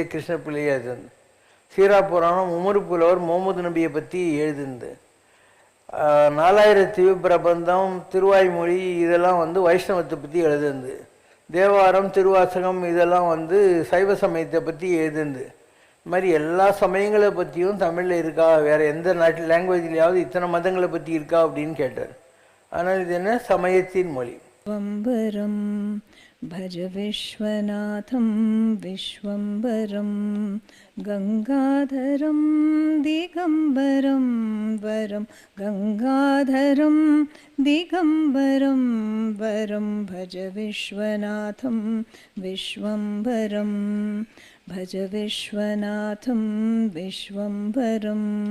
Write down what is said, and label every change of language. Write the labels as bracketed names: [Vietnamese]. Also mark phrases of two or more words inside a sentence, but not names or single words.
[Tamil] கிருஷ்ணப்பிள்ளை எழுதுந்து, சீரா புராணம் உமரு புலவர் முகமது நபியை பற்றி எழுதுந்து, 4000 திவ்ய பிரபந்தம் திருவாய்மொழி இதெல்லாம் வந்து வைஷ்ணவத்தை பற்றி எழுதுந்து, தேவாரம் திருவாசகம் இதெல்லாம் வந்து சைவ சமயத்தை பற்றி எழுதுந்து. இது மாதிரி எல்லா சமயங்களை பற்றியும் தமிழில் இருக்கா, வேறு எந்த நாட்டு லாங்குவேஜ்லையாவது இத்தனை மதங்களை பற்றி இருக்கா அப்படின்னு கேட்டார். ஆனால் இது என்ன, சமயத்தின் மொழி. [Sanskrit] விஸ்வம்பரம் भज विश्वनाथं विश्वम्बरं गङ्गाधरं दिगम्बरं वरं गङ्गाधरं दिगम्बरं वरं भज विश्वनाथं विश्वम्बरं भज विश्वनाथं विश्वम्बरम्